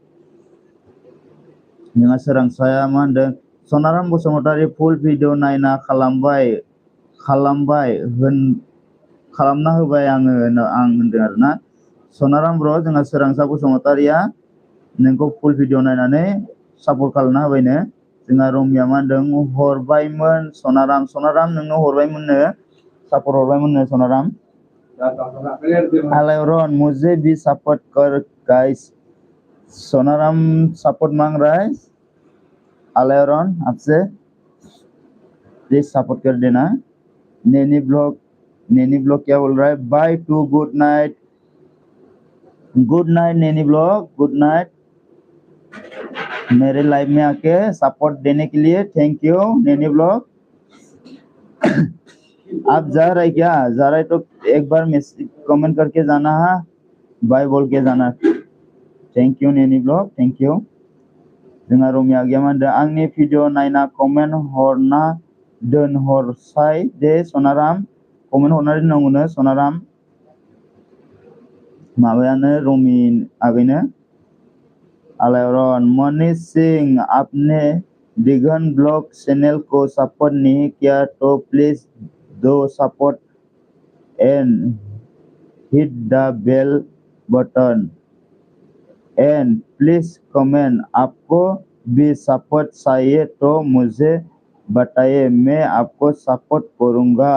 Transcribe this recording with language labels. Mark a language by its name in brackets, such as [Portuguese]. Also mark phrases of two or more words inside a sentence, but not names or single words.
[Bodo] जोंहा सोरांसाया मा होनदों सनाराम बसुमतारी [English] full video [Bodo] नायना खालामना होबाय आङो आं होनदों आरोना सनाराम ब्र। जोंहा सोरांसा बसुमतारिया नोंखौ [English] full video [Bodo] नायनानै सापर्ट खालामना होबायनो। जोंहा रमिया मा होनदों हरबायमोन सनाराम नोंनो हरबायमोननो सापर्ट हरबायमोननो सनाराम। [Hindi] आलयरन मुझे भी सपोर्ट कर गाइस, सोनाराम सपोर्ट मांग रहा है आलयरन आपसे, प्लीज सपोर्ट कर देना। नेनी ब्लॉग क्या बोल रहा है [English] bye to good night [Hindi] नेनी ब्लॉग, [English] good night. [Hindi] मेरे लाइव में आके सपोर्ट देने के लिए [English] thank you [Hindi] नेनी ब्लॉग। आप जा रहे क्या, जा रहे तो एक बार कमेंट करके जाना है, बाय बोल के जाना। [English] thank you [Hindi] नेनी ब्लॉग, [English] thank you. [Bodo] जोंहा रमि आगैया मा होनदों आंनि भिडिअ नायना कमेन्ट हरना दोनहरसाय दे सनाराम, कमेन्ट हरना दोननांगौनो सनाराम माबायानो रमि आगैनो। [Hindi] आलयरन मनीष सिंह आपने दिगन ब्लॉग चैनल को सपोर्ट नहीं किया तो प्लीज दो [English] support and hit the bell button and please comment. [Hindi] आपको भी सपोर्ट चाहिए तो मुझे बताइए, मैं आपको सपोर्ट करूंगा।